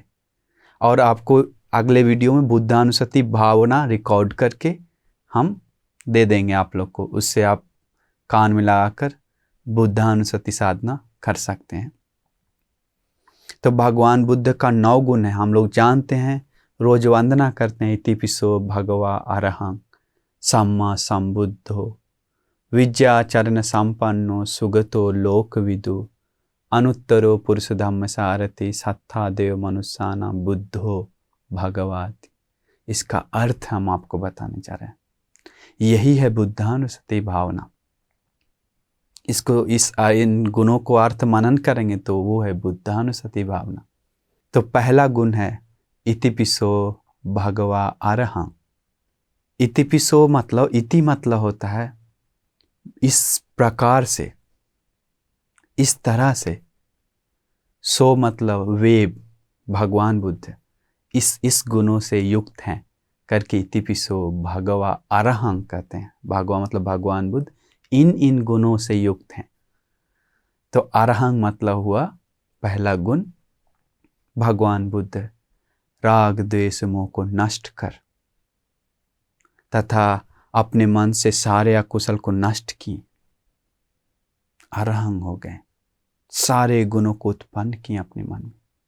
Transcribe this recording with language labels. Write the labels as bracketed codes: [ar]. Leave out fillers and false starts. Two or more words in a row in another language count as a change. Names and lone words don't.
[hi] और आपको अगले वीडियो में बुद्धानुसति भावना रिकॉर्ड करके हम दे देंगे आप लोग को, उससे आप कान में लगाकर बुद्धानुसति साधना कर सकते हैं। तो भगवान बुद्ध का 9 गुण है, हम लोग जानते हैं, रोज वंदना करते हैं। [pi] इतिपिसो भगवा अरहं सम्मा संबुद्धो विद्याचरण संपन्नो सुगतो लोकविदु अनुत्तरो पुरुष धम्म सारथि सत्था देव मनुष्याना बुद्धो भगवाति। [hi] इसका अर्थ हम आपको बताने जा रहे हैं। यही है बुद्धानुसति भावना। इसको इन गुणों को अर्थ मनन करेंगे तो वो है बुद्धानुसति भावना। तो पहला गुण है [pi] इतिपिसो भगवा अरहं। [hi] इतिपिसो मतलब, इति मतलब होता है इस प्रकार से, इस तरह से। सो मतलब वे भगवान बुद्ध इस गुणों से युक्त हैं करके [pi] इतिपिसो भगवा अरहं [hi] कहते हैं। भगवा मतलब भगवान बुद्ध इन गुणों से युक्त हैं। तो अरहं मतलब हुआ पहला गुण, भगवान बुद्ध राग द्वेष मोह को नष्ट कर तथा अपने मन से सारे अकुशल को नष्ट किए, अरहं हो गए, सारे गुणों को उत्पन्न किए अपने मन में।